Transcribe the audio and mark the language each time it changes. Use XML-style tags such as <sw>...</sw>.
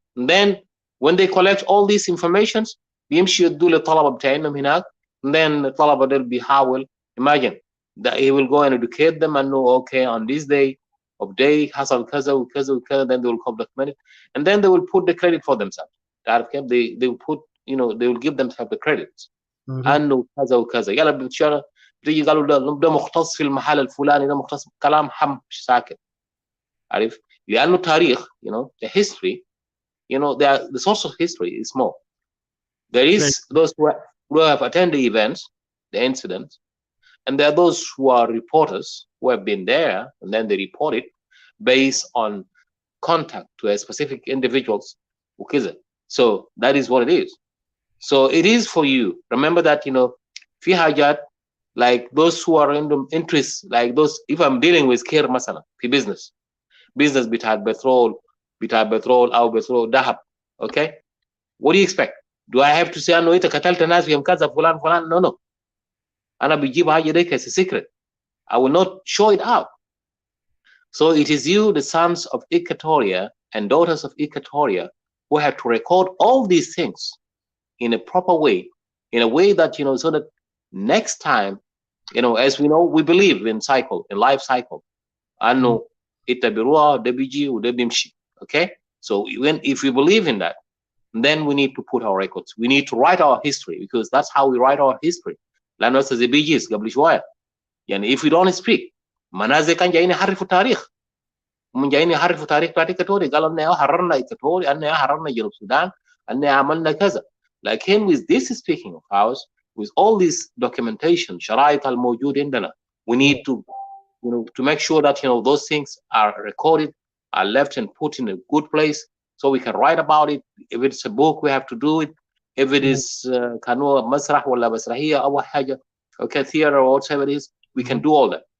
<en>And then when they collect all these informations,</en> <ar>بيمشي يدوا للطلبة بتاعهم هناك,</ar> <en>and then the</en> <ar>طلبة دول بيحاول,</ar> <en>imagine that he will go and educate them and know, okay, on this day</en> <ar>حصل كذا وكذا وكذا,</ar> <en>then they will come document it, and then they will put the credit for themselves. They will put, they will give themselves the credits.</en> <ar>انه كذا وكذا, يلا بتشارك بتيجي قالوا ده مختص في المحل الفلاني, ده مختص كلام مش ساكت, عارف, لأنه تاريخ,</ar> <en>the history, the source of history is more. There is those who have attended the events, the incidents, and there are those who are reporters who have been there, and then they report it based on contact to a specific individuals. So that is what it is. So it is for you. Remember that,</en> <ar>في حاجات,</ar> <en>like those who are in the interest, like those, if I'm dealing with care</en> <ar>مثلا في</ar> <en>business</en> <ar>بتاع بترول أو بترول ذهب,</ar> <en>okay? What do you expect? Do I have to say</en> <ar>انه انت قتلت ناس في كذا فلان?</ar> <en>No.</en> <ar>انا بجيب حاجه دي</ar> <en>as a secret. I will not show it out. So it is you, the sons of Equatoria and daughters of Equatoria, who have to record all these things in a proper way, in a way that, so that next time, as we know, we believe in life cycle.</en> <ar>انه انت بيروح ده بيجي وده بيمشي.</ar> <en>Okay? So if we believe in that, then we need to put our records. We need to write our history, because that's how we write our history.</en> <ar>لأنه زي بيجيز قبل شوية, يعني</ar> <en>if we don't speak,</en> <ar>منازل كان جايين يحرفوا التاريخ, هم جايين يحرفوا تاريخ بتاع إيكاتوري, قالوا إننا حررنا إيكاتوري, إننا حررنا جنوب السودان, إننا عملنا كذا. لكن</ar> <en>with this speaking of ours, with all this documentation,</en> <ar>شرائط الموجود عندنا,</ar> <en>we need to, to make sure that, those things are recorded, are left and put in a good place, so we can write about it. If it's a book, we have to do it. If it is</en> <ar>كانوا مسرح ولا مسرحية أو حاجة,</ar> <en>okay, theater or whatever it is, we can do all that.</en>